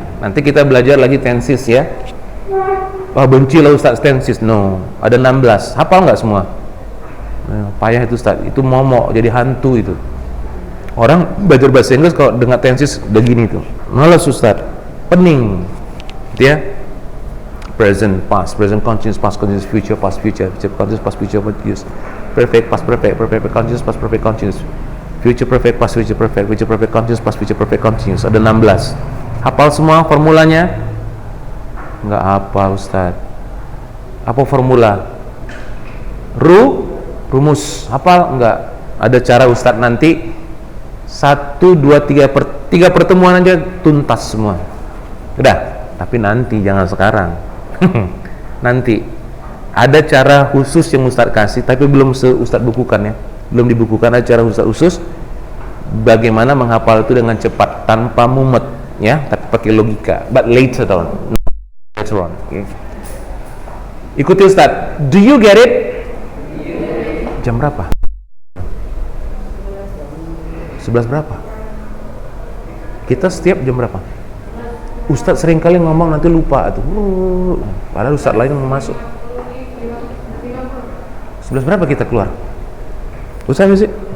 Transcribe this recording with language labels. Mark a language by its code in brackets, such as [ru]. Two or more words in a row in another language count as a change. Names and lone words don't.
[id] Nanti kita belajar lagi tenses ya. Wah, benci lah Ustaz tenses. No, ada 16. Hafal nggak semua? Payah itu Ustaz. Itu momok, jadi hantu itu. Orang belajar bahasa Inggris kalau dengar tenses udah gini tuh. Malas Ustaz. Pening. Gitu ya. [en] Present, past, present continuous, past continuous, future, past future, future continuous, past future continuous. Perfect, past perfect, perfect continuous, past perfect continuous. Future perfect, past future perfect, future perfect continuous, past future perfect continuous. [id] Ada 16. Hafal semua formulanya? Enggak hafal Ustaz. Apa formula? Rumus. Hafal enggak? Ada cara Ustaz nanti 1 2 3 pertemuan aja tuntas semua. Udah, tapi nanti jangan sekarang. Nanti ada cara khusus yang Ustaz kasih, tapi belum Ustaz bukukan ya. Belum dibukukan, ada cara Ustaz khusus bagaimana menghafal itu dengan cepat tanpa mumet ya, tapi pakai logika. [en] But later on. Okay. [id] Ikuti Ustaz. [en] Do you get it? [id] Jam berapa? 11 berapa? Kita setiap jam berapa? Ustaz sering kali ngomong nanti lupa tuh. Padahal Ustaz lain yang mau masuk. 11 berapa kita keluar? Ustaz sih?